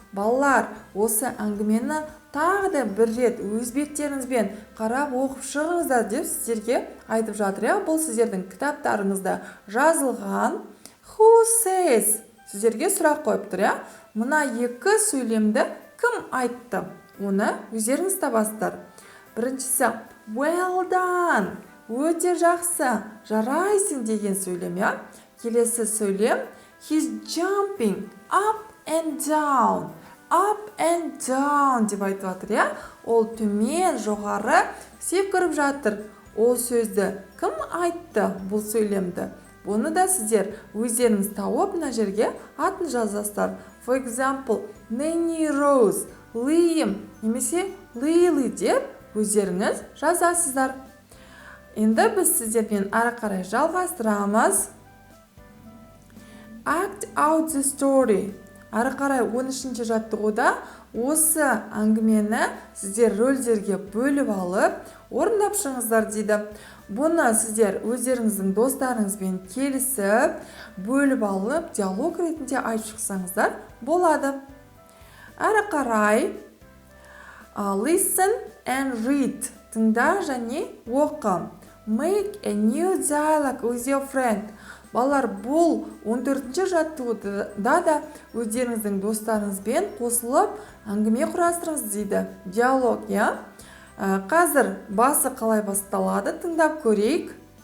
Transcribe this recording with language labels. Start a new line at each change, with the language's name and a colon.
Kazakh: Балалар, осы әңгімені тағы да бір рет өз беттеріңізбен қарап оқып шығыңыздар деп сіздерге айтып жатыр. Бұл сіздердің кітаптарыңызда жазылған.
English: Who says?
Kazakh: Сіздерге сұрақ қойып тұр. Мына екі сөйлемді кім айтты? Оны өздеріңіз табасыздар. Біріншісі
English: well done.
Kazakh: Өте жақсы, жарайсың деген сөйлем. Келесі сөйлем
English: he's jumping up and down. Up and down
Kazakh: деп айтып жатыр, Ол төмен, жоғары секіріп жатыр. Ол сөзді кім айтты бұл сөйлемді? Бұны да сіздер өздеріңіз тауып мына жерге атын жазасыздар.
English: For example,
Kazakh: Nanny Rose, Liam немесе Lily деп өздеріңіз жазасыздар. Енді біз сіздермен әрі қарай жалғастырамыз.
English: Act out the story.
Kazakh: Әрі қарай 13-ші жаттығуда осы әңгімені сіздер рөлдерге бөліп алып, орындап шығыңыздар дейді. Бұны сіздер өздеріңіздің достарыңызбен келісіп, бөліп алып, диалог ретінде айтып шықсаңыздар болады. Әрі қарай
English: listen and read.
Kazakh: Тыңда және оқы.
English: Make a new dialogue with your friend.
Kazakh: Балалар, бұл 14-ші жаттығуда да өздеріңіздің достарыңызбен қосылып әңгіме құрастырыңыз дейді. Диалог, Қазір басы қалай басталады, тыңдап көрейік.